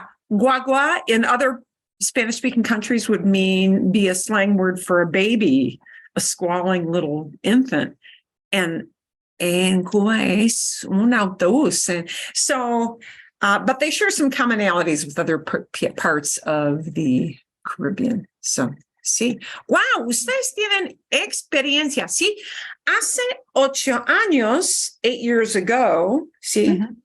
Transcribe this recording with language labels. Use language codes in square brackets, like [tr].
[en] Guagua in other Spanish-speaking countries would be a slang word for a baby, a squalling little infant. [es] And en Cuba es un autobús. [en] And so, but they share some commonalities with other parts of the Caribbean. So, sí. [es] Wow, ustedes tienen experiencia, ¿sí? Hace 8 años, [en] 8 years ago, [es] ¿sí?